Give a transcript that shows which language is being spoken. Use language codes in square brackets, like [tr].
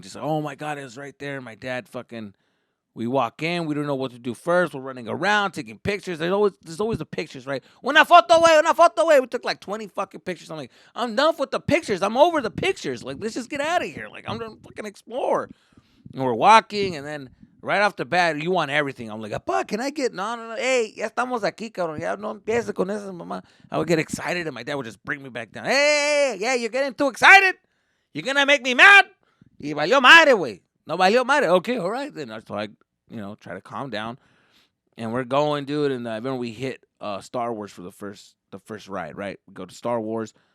[en] Just, oh my God, it was right there. My dad fucking, we walk in, we don't know what to do first. We're running around, taking pictures. There's always the pictures, right? [es] Una foto, way. [en] We took like 20 fucking pictures. I'm like, I'm done with the pictures. I'm over the pictures. Like, let's just get out of here. Like, I'm gonna fucking explore. And we're walking, and then right off the bat, you want everything. I'm like, Apá, can I get, no. [es] Hey, ya estamos aquí, cabrón. Ya no empieza con eso, mamá. [en] I would get excited, and my dad would just bring me back down. Hey, yeah, you're getting too excited. You're gonna make me mad. [es] Y valió madre, güey. No valió madre. [en] Okay, all right. Then so I, try to calm down. And we're going, dude. And I remember we hit Star Wars for the first ride, right? We go to Star Wars.